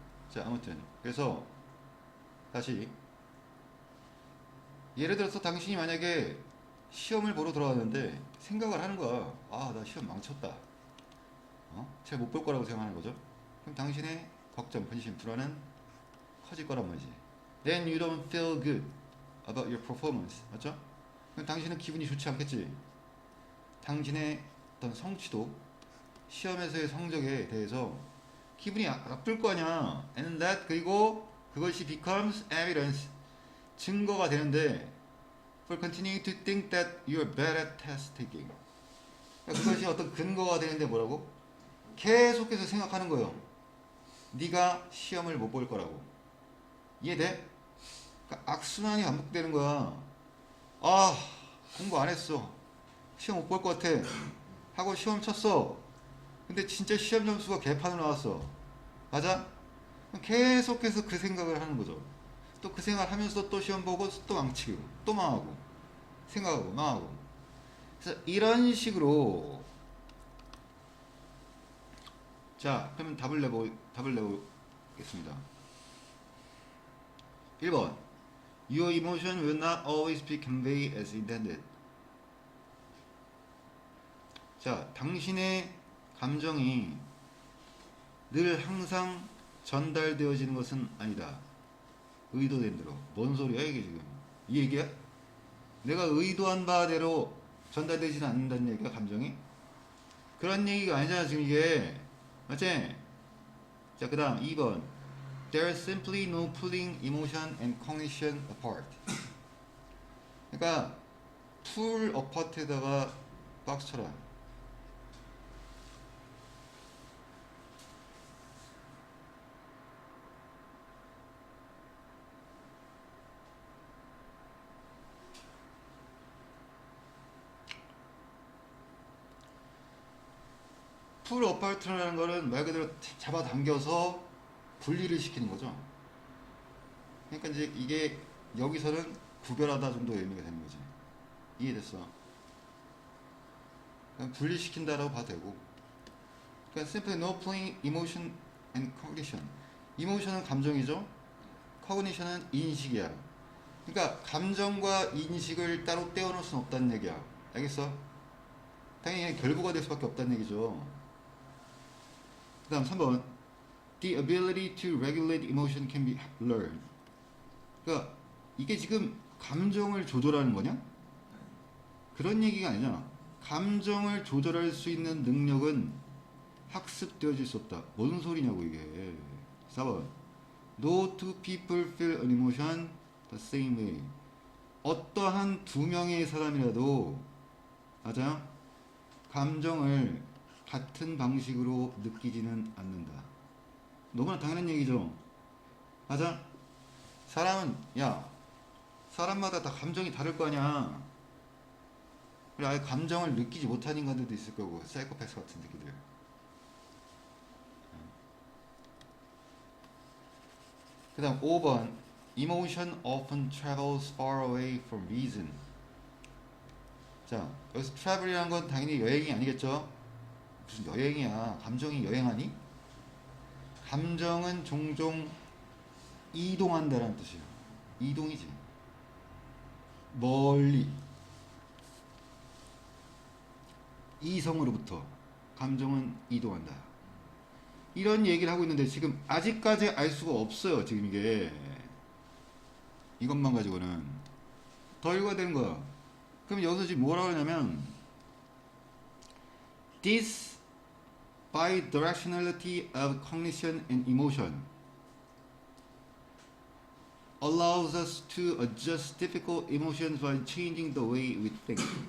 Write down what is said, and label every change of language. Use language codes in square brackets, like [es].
[ko] 자, 아무튼 그래서 다시 예를 들어서 당신이 만약에 시험을 보러 들어갔는데 생각을 하는 거야. 아, 나 시험 망쳤다. 잘 못 볼 거라고 생각하는 거죠. 그럼 당신의 걱정, 근심, 불안은 커질 거란 말이지. [en] Then you don't feel good about your performance. [ko] 맞죠? 그럼 당신은 기분이 좋지 않겠지. 당신의 어떤 성취도, 시험에서의 성적에 대해서 기분이 나쁠 거 아니야. [en] And that, [ko] 그리고 그것이 [en] becomes evidence, [ko] 증거가 되는데, [en] for continuing to think that you are bad at test taking. [ko] 그것이 어떤 근거가 되는데 뭐라고? 계속해서 생각하는 거예요. 네가 시험을 못 볼 거라고. 이해돼? 그러니까 악순환이 반복되는 거야. 아, 공부 안 했어. 시험 못 볼 것 같아. 하고 시험 쳤어. 근데 진짜 시험 점수가 개판으로 나왔어. 맞아? 계속해서 그 생각을 하는 거죠. 또 그 생각을 하면서 또 시험 보고 또 망치고 또 망하고 생각하고 망하고. 그래서 이런 식으로. 자, 그러면 답을 내보겠습니다. 1번. [en] Your emotion will not always be conveyed as intended. [ko] 자, 당신의 감정이 늘 항상 전달되어지는 것은 아니다. 의도된 대로. 뭔 소리야 이게 지금? 이 얘기야? 내가 의도한 바대로 전달되지는 않는다는 얘기야, 감정이? 그런 얘기가 아니잖아 지금 이게. 맞지? 자, 그 다음 2번. [en] There is simply no pulling emotion and cognition apart. [ko] 그러니까 pull apart에다가 박스 쳐라. 풀 어파트라는 거는 말 그대로 잡아당겨서 분리를 시키는 거죠. 그러니까 이제 이게 여기서는 구별하다 정도 의미가 되는 거지. 이해됐어? 그냥 분리시킨다라고 봐도 되고. 그러니까 [en] simply no playing emotion and cognition. [ko] emotion은 감정이죠. cognition은 인식이야. 그러니까 감정과 인식을 따로 떼어놓을 수는 없다는 얘기야. 알겠어? 당연히 결부가 될 수밖에 없다는 얘기죠. 그 다음 3번. [en] The ability to regulate emotion can be learned. [ko] 그러니까 이게 지금 감정을 조절하는 거냐? 그런 얘기가 아니잖아. 감정을 조절할 수 있는 능력은 학습되어질 수 없다. 뭔 소리냐고 이게. 4번. [en] No two people feel an emotion the same way. [ko] 어떠한 두 명의 사람이라도 맞아요? 감정을 같은 방식으로 느끼지는 않는다. 너무나 당연한 얘기죠. 맞아? 사람은 사람마다 다 감정이 다를 거 아니야. 그래, 아예 감정을 느끼지 못한 인간들도 있을 거고, 사이코패스 같은 새끼들. 그 다음 5번. [en] Emotion often travels far away from reason. [ko] 자, 여기서 travel이라는 건 당연히 여행이 아니겠죠? 무슨 여행이야. 감정이 여행하니? 감정은 종종 이동한다는 뜻이에요. 이동이지. 멀리. 이성으로부터 감정은 이동한다. 이런 얘기를 하고 있는데 지금 아직까지 알 수가 없어요. 지금 이게 이것만 가지고는 더 읽어야 되는 거야. 그럼 여기서 지금 뭐라고 하냐면 [en] This bidirectionality of cognition and emotion allows us to adjust difficult emotions by changing the way we think.